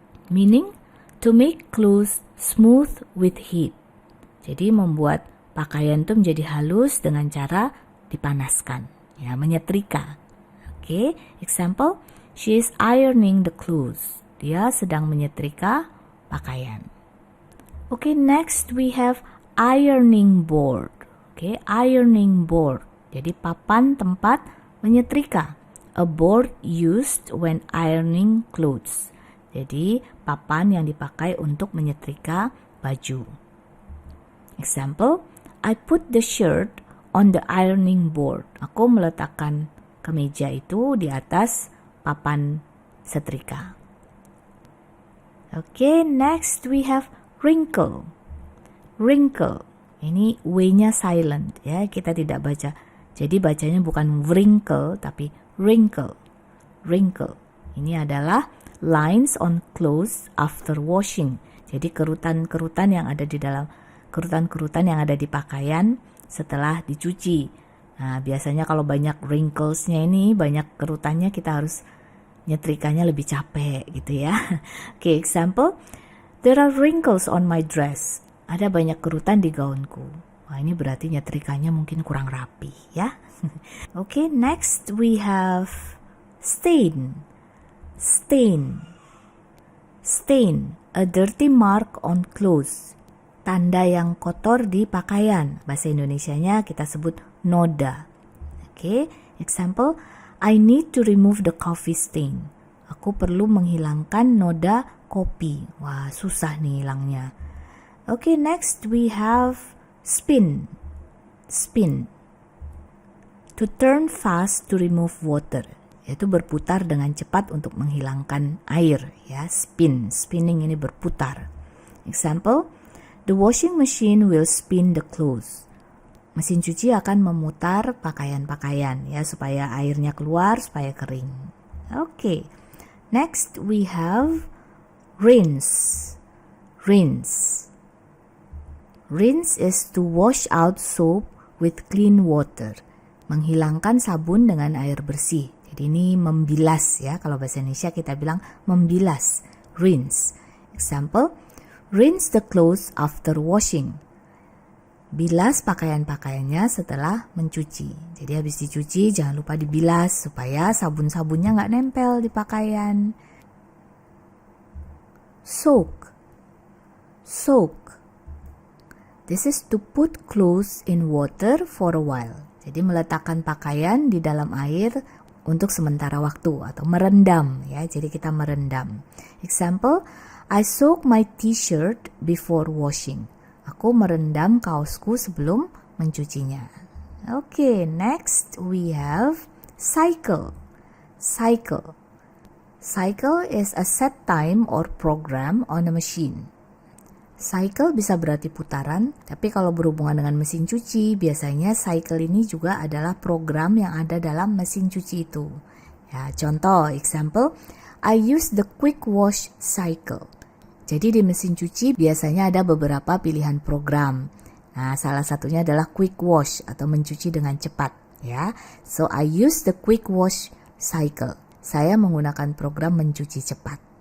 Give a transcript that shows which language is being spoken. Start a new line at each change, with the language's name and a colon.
English: Meaning to make clothes smooth with heat.
Indonesian: Jadi membuat pakaian itu menjadi halus dengan cara dipanaskan. Ya, menyetrika. Oke.
English: Example, she is ironing the clothes.
Indonesian: Dia sedang menyetrika pakaian.
English: Oke, next we have ironing board.
Indonesian: Oke, ironing board. Jadi papan tempat menyetrika.
English: A board used when ironing clothes.
Indonesian: Jadi papan yang dipakai untuk menyetrika baju.
English: Example, I put the shirt on the ironing board.
Indonesian: Aku meletakkan kemeja itu di atas papan setrika.
English: Okay, next we have wrinkle. Wrinkle.
Indonesian: Ini W-nya silent ya, kita tidak baca. Jadi bacanya bukan wrinkle tapi wrinkle. Wrinkle. Ini adalah
English: lines on clothes after washing.
Indonesian: Jadi kerutan-kerutan yang ada di dalam kerutan-kerutan yang ada di pakaian setelah dicuci. Nah, biasanya kalau banyak wrinkles-nya ini, banyak kerutannya, kita harus nyetrikanya lebih capek gitu ya.
English: Oke, example, there are wrinkles on my dress.
Indonesian: Ada banyak kerutan di gaunku. Wah, ini berarti nyetrikanya mungkin kurang rapi ya.
English: Oke, next we have stain. Stain. Stain, a dirty mark on clothes.
Indonesian: Tanda yang kotor di pakaian. Bahasa Indonesianya kita sebut noda.
English: Oke, example, I need to remove the coffee stain.
Indonesian: Aku perlu menghilangkan noda kopi. Wah, susah nih hilangnya.
English: Oke, next we have spin. Spin. To turn fast to remove water.
Indonesian: Yaitu berputar dengan cepat untuk menghilangkan air. Ya, spin. Spinning ini berputar.
English: Example, the washing machine will spin the clothes.
Indonesian: Mesin cuci akan memutar pakaian-pakaian ya supaya airnya keluar, supaya kering. Oke.
English: Next we have rinse. Rinse. Rinse is to wash out soap with clean water.
Indonesian: Menghilangkan sabun dengan air bersih. Jadi ini membilas ya. Kalau bahasa Indonesia kita bilang membilas. Rinse.
English: Example, rinse the clothes after washing.
Indonesian: Bilas pakaian-pakaiannya setelah mencuci. Jadi habis dicuci jangan lupa dibilas supaya sabun-sabunnya nggak nempel di pakaian.
English: Soak. Soak. This is to put clothes in water for a while.
Indonesian: Jadi meletakkan pakaian di dalam air untuk sementara waktu atau merendam ya. Jadi kita merendam.
English: Example, I soak my t-shirt before washing.
Indonesian: Aku merendam kaosku sebelum mencucinya.
English: Okay, next we have cycle. Cycle. Cycle is a set time or program on a machine.
Indonesian: Cycle bisa berarti putaran, tapi kalau berhubungan dengan mesin cuci, biasanya cycle ini juga adalah program yang ada dalam mesin cuci itu.
English: Ya, contoh, example, I use the quick wash cycle.
Indonesian: Jadi di mesin cuci biasanya ada beberapa pilihan program. Nah, salah satunya adalah quick wash atau mencuci dengan cepat, ya.
English: So I use the quick wash cycle.
Indonesian: Saya menggunakan program mencuci cepat.